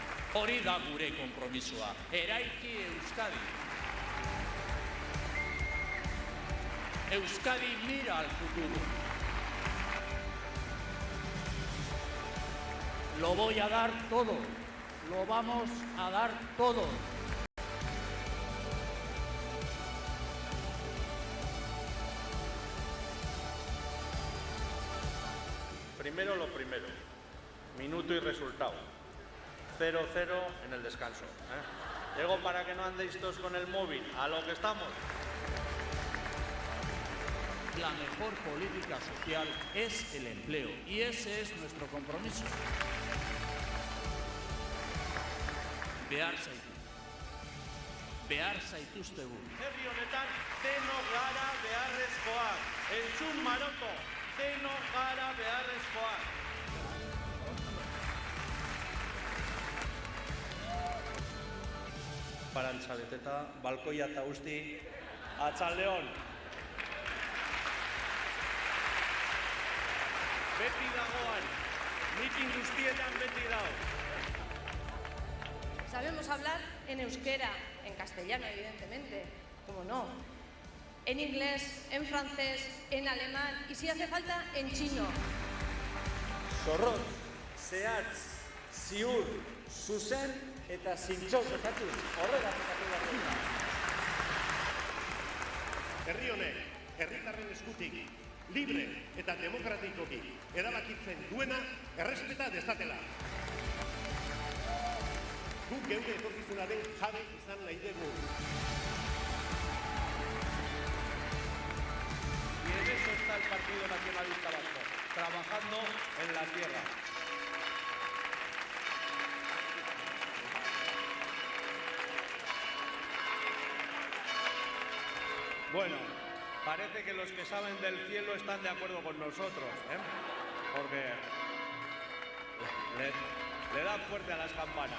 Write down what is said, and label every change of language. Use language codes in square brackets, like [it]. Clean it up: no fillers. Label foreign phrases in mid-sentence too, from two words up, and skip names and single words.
[eu] Hori da gure konpromisoa. [es] Eraiki Euskadi. Euskadi mira al futuro. Lo voy a dar todo. Lo vamos a dar todo. Primero lo primero. Minuto y resultado. 0-0 en el descanso. Digo, para que no andéis todos con el móvil. A lo que estamos. La mejor política social es el empleo y ese es nuestro compromiso. [eu] Behar zaituztegu. Herri honetan, deno gara beharrezkoak. Entzun maroto, deno gara beharrezkoak. Parantza beteta, balkoia eta guzti, Atxaldeon. Beti dagoan, mitin guztietan beti dago. [es] Sabemos hablar en euskera, en castellano evidentemente, como no, en inglés, en francés, en alemán y si hace falta en chino. [eu] Zorrotz, zehatz, ziur, zuzen eta zintxo jokatu. Horrela jokatu behar dira. Herri honek, herritarren eskutik, libre eta demokratikoki erabakitzen duena errespeta dezatela. Guk geure etorkizunaren jabe izan nahi dugu. [es] Y en eso está el Partido Nacionalista Vasco, trabajando en la tierra. Bueno, parece que los que saben del cielo están de acuerdo con nosotros, porque le dan fuerte a las campanas.